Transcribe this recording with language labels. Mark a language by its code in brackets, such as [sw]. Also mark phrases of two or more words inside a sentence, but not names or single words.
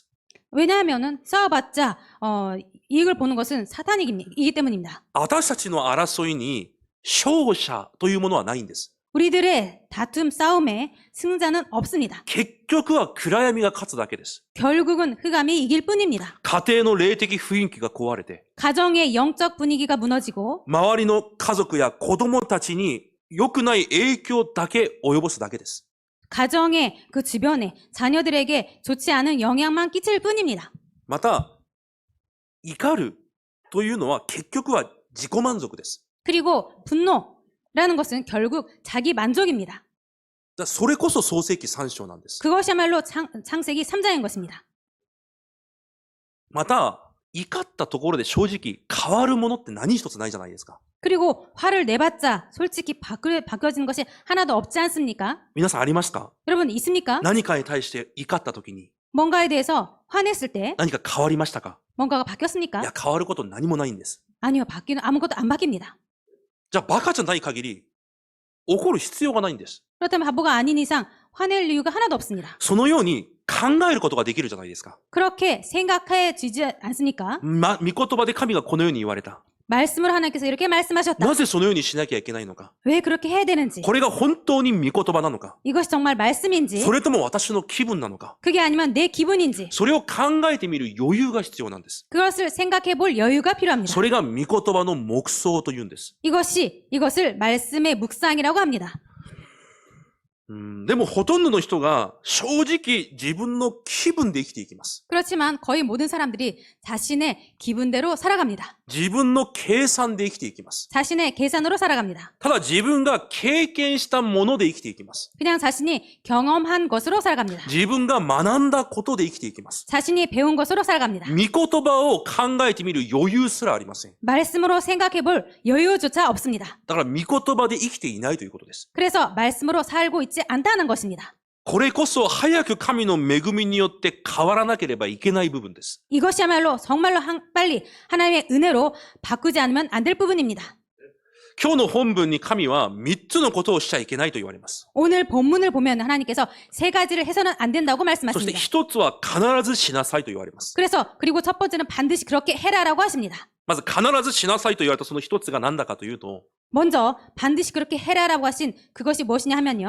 [ko] 왜냐하면은 싸워봤자 이익을 보는 것은 사탄이기 때문입니다. [ja] 私たちの争いに勝者というものはないんです。 [ko] 우리들의 다툼 싸움에 승자는 없습니다. [ja] 結局は暗闇が勝つだけです。 [ko] 결국은 흑암이 이길 뿐입니다. [ja] 家庭の霊的雰囲気が壊れて、 [ko] 가정의 영적 분위기가 무너지고 [ja] 周りの家族や子供たちに良くない影響だけ及ぼすだけです。 [ko] 가정의 그 주변에 자녀들에게 좋지 않은 영향만 끼칠 뿐입니다. [ja] また、怒るというのは結局は自己満足です。 [ko] 그리고 분노라는 것은 결국 자기 만족입니다. [ja] それこそ創世記3章なんです。 [ko] 그것이야말로 창세기 3장인 것입니다. [ja] また、怒ったところで正直変わるものって何一つないじゃないですか。 [ko] 그리고 화를 내봤자 솔직히 바뀌어지는 것이 하나도 없지 않습니까? [ja] 皆さんありますか？ [ko] 여러분 있습니까? [ja] 何かに対して怒った時に [ko] 뭔가에 대해서 화냈을 때 [ja] 何か変わりましたか？ [ko] 뭔가가 [ja] い [ko] 바뀌었습니까? [ja] や、変わること何もないんです。 [ko] 아니요, 아무것도 안 바뀝니다. [ja] じゃあバカじゃない限り怒る必要がないんです。 [ko] 그렇다면 바보가 아닌 이상 화낼 이유가 하나도 없습니다. [ja] そのように考えることができるじゃないですか。 [ko] 그렇게 생각해지지 않습니까? [ja] 御言葉で神がこのように言われた。 [ko] 말씀을 하나님께서 이렇게 말씀하셨다. [ja] なぜそのようにしなきゃいけないのか。 [ko] 왜 그렇게 해야 되는지, [ja] これが本当に御言葉なのか。 [ko] 이것이 정말 말씀인지, [ja] それとも私の気分なのか。 [ko] 그게 아니면 내 기분인지, [ja] それを考えてみる余裕が必要なんです。 [ko] 그것을 생각해 볼 여유가 필요합니다. [ja] それが御言葉の黙想というんです。 [ko] 이것을 말씀의 묵상이라고 합니다. [ja] でもほとんどの人が正直自分の気分で生きていきます。 [ko] 그렇지만 거의 모든 사람들이 자신의 기분대로 살아갑니다. [ja] 自分の計算で生きていきます。 [ko] 자신의 계산으로 살아갑니다. [ja] ただ自分が経験したもので生きていきます。 [ko] 그냥 자신이 경험한 것으로 살아갑니다. [ja] 自分が学んだことで生きていきます。 [ko] 자신이 배운 것으로 살아갑니다. [ja] 御言葉を考えてみる余裕すらありません。 [ko] 말씀으로 생각해 볼 여유조차 없습니다. [ja] だから御言葉で生きていないということです。 [ko] 그래서 말씀으로 살고 있지 않다는 것입니다. [ja] これこそ早く神の恵みによって変わらなければいけない部分です。 [ko] 이것이야말로 정말로 빨리 하나님의 은혜로 바꾸지 않으면 안 될 부분입니다. [ja] 今日の本文に神は3つのことをしちゃいけないと言われます。 [ko] 오늘 본문을 보면 하나님께서 세 가지를 해서는 안 된다고 [ja] そして [ko] 말씀하십니다. [ja] 一つは必ずしなさいと言われます。 [ko] 그리고 첫 번째는 반드시 그렇게 해라라고 하십니다. [ja] まず必ずしなさいと言われたその一つが何だかというと、 [ko] 먼저 반드시 그렇게 해라라고 하신 그것이 무엇이냐 하면요.